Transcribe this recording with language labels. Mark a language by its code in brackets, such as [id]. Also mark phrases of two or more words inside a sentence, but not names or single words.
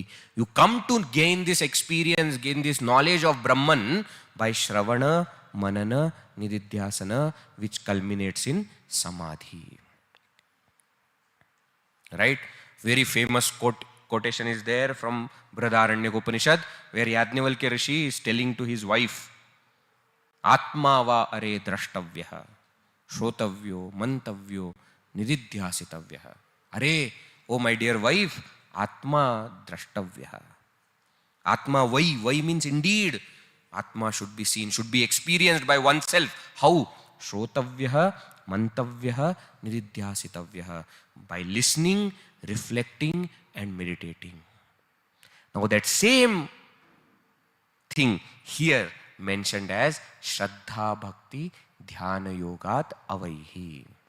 [en] You come to gain this experience, gain this knowledge of Brahman by [sa] श्रवण, मनन, निदिध्यासन, [en] which culminates in Samadhi. Right? Very famous quotation is there from Kaivalya Upanishad, where Yajnavalkya Rishi is telling to his wife, [sa] आत्मा वा अरे द्रष्टव्यः, श्रोतव्यो, मन्तव्यो, निदिध्यासितव्यः. [en] Are, oh my dear wife, [sa] आत्मा द्रष्टव्यः. [en] Atma vai means indeed. Atma should be seen, should be experienced by oneself. How? [sa] श्रोतव्यः, मन्तव्यः, निदिध्यासितव्यः. [en] By listening, reflecting and meditating. Now that same thing here mentioned as [sa] श्रद्धा भक्ति ध्यान योगात् अवैहि.